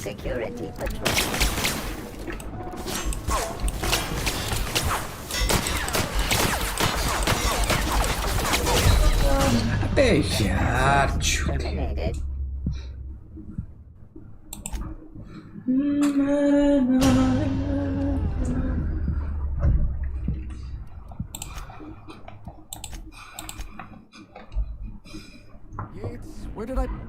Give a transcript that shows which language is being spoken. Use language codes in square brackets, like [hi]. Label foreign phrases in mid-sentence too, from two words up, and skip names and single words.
[en] security patrol. [hi] अबे यार छूटे [en] Yates, where did I...